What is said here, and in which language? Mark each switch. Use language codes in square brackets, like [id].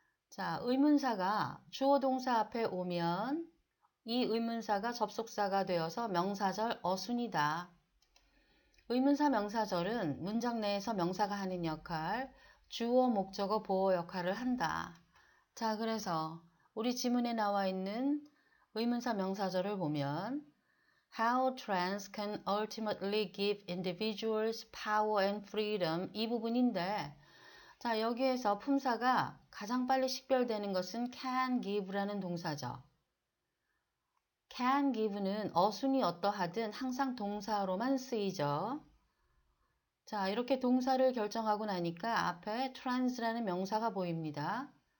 [ko] 자, 의문사가 주어 동사 앞에 오면 이 의문사가 접속사가 되어서 명사절 어순이다. 의문사 명사절은 문장 내에서 명사가 하는 역할, 주어, 목적어, 보어 역할을 한다. 자, 그래서 우리 지문에 나와 있는 의문사 명사절을 보면 [en] How trends can ultimately give individuals power and freedom. [ko] 이 부분인데, 자, 여기에서 품사가 가장 빨리 식별되는 것은 can give라는 동사죠. can give는 어순이 어떠하든 항상 동사로만 쓰이죠. 자, 이렇게 동사를 결정하고 나니까 앞에 trans라는 명사가 보입니다.